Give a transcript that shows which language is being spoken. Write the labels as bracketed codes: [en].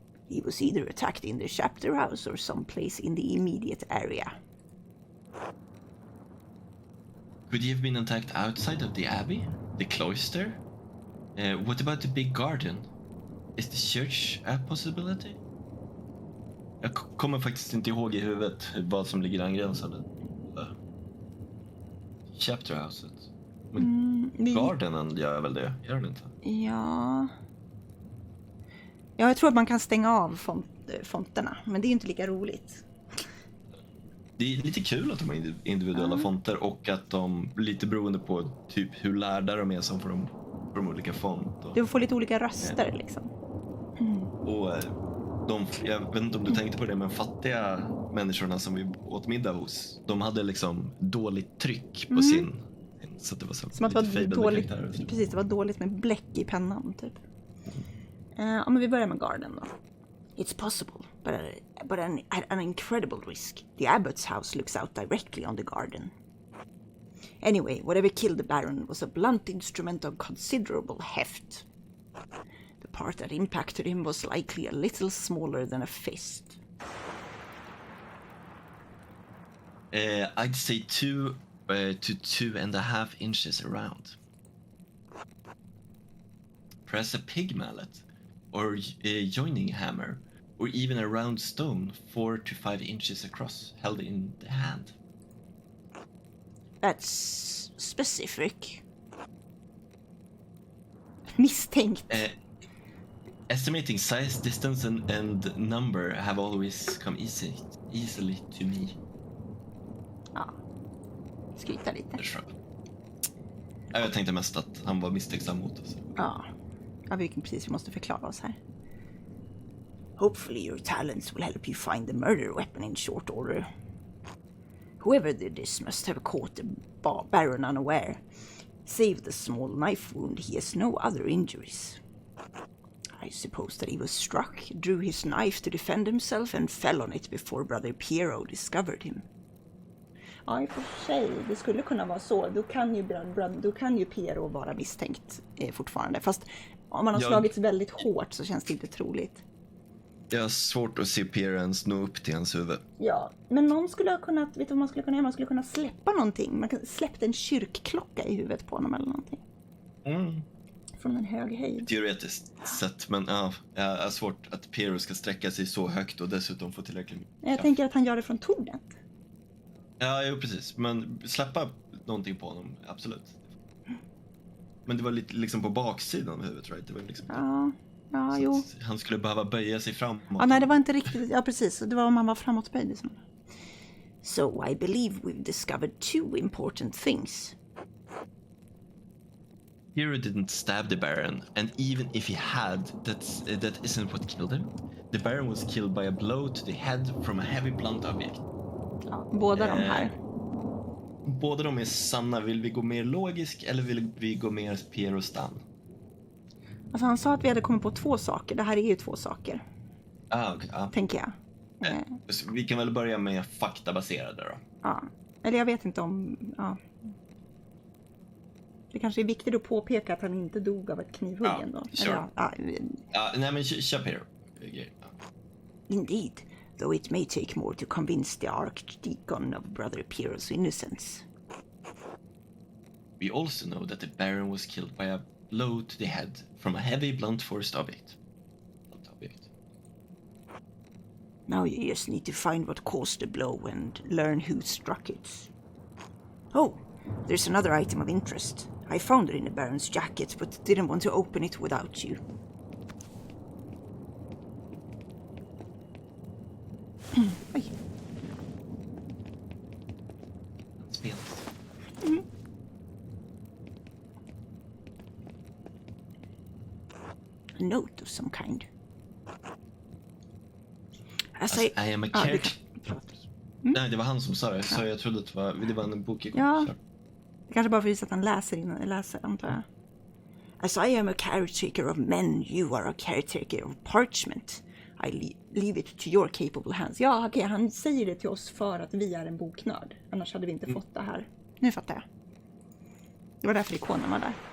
[en] He was either attacked in the chapter house or someplace in the immediate area. Could he have been attacked outside of the abbey? The cloister? What about the big garden? Is the church a possibility? [sv] Jag kommer faktiskt inte ihåg i huvudet vad som ligger angränsande. Chapter houset. Men gardenen gör väl det? Gör den inte? Ja, jag tror att man kan stänga av fonterna, men det är inte lika roligt. Det är lite kul att de har individuella fonter och att de, lite beroende på typ hur lärda de är som får de olika font. Du får lite olika röster liksom. Och jag vet inte om du tänkte på det, men fattiga människorna som vi åt middag hos, de hade liksom dåligt tryck på sin, så att det var så som att det var dåligt, precis, det var dåligt med bläck i pennan typ. Ja, men vi börjar med garden då. [en] It's possible, but an incredible risk. The abbot's house looks out directly on the garden. Anyway, whatever killed the baron was a blunt instrument of considerable heft. The part that impacted him was likely a little smaller than a fist. I'd say 2 to 2.5 inches around. Perhaps a pig mallet, or a joining hammer, or even a round stone 4 to 5 inches across, held in the hand. That's specific. [sv] Misstänkt. [en] Estimating size, distance and number have always come easily to me. [sv] Ja, skryta lite. Det tror jag. Jag tänkte mest att han var misstänksam mot oss. Ja, precis, vi måste förklara oss här. [en] Hopefully your talents will help you find the murder weapon in short order. Whoever did this must have caught the Baron unaware. Save the small knife wound, he has no other injuries. I suppose that he was struck, drew his knife to defend himself and fell on it before brother Piero discovered him. [sv] Ja, i och för sig, det skulle kunna vara så. Då kan ju Piero vara misstänkt fortfarande. Fast om man har slagits väldigt hårt så känns det inte troligt. Jag har svårt att se Piero ens nå upp till hans huvud. Ja, men någon skulle ha kunnat, vet du vad man skulle kunna göra? Man skulle kunna släppa någonting. Man kan släppa en kyrkklocka i huvudet på honom eller någonting. Från en hög höjd. Teoretiskt sett, men jag har svårt att Piero ska sträcka sig så högt och dessutom få tillräckligt mycket. Jag tänker att han gör det från tornet. Ja, jo, precis. Men släppa någonting på honom, absolut. Men det var lite liksom på baksidan av huvudet, right? Det var liksom Ja, jo. Han skulle behöva böja sig framåt. Ja, nej, det var inte riktigt. Ja, precis. Det var om han var framåtböjd. [en] So I believe we've discovered 2 important things. Hero didn't stab the Baron, and even if he had, that isn't what killed him. The Baron was killed by a blow to the head from a heavy blunt object. [sv] Ja, båda de här. Båda de är sanna. Vill vi gå mer logisk eller vill vi gå mer Piero Stan? Alltså han sa att vi hade kommit på 2 saker. Det här är ju 2 saker. Okay, tänker jag. Vi kan väl börja med faktabaserade då. Ja. Eller jag vet inte om... Ja. Det kanske är viktigt att påpeka att han inte dog av ett knivhugg ändå. Sure. Nej, men kör Piero. [en] Indeed, though it may take more to convince the Archdeacon of Brother Piero's innocence. We also know that the Baron was killed by a blow to the head from a heavy blunt force object. Now you just need to find what caused the blow and learn who struck it. Oh, there's another item of interest. I found it in the Baron's jacket, but didn't want to open it without you. [sv] Oj. [en] A note of some kind. I am a character. [sv] Nej, det var han som sa det. Så jag trodde att det var en bok. Ja. Det kanske bara för att han läser innan jag läser, antar jag. [en] As I am a caretaker of men, you are a caretaker of parchment. I leave it to your capable hands. [sv] Ja, okej, han säger det till oss för att vi är en boknörd. Annars hade vi inte fått det här. Nu fattar jag. Det var därför ikonen var där.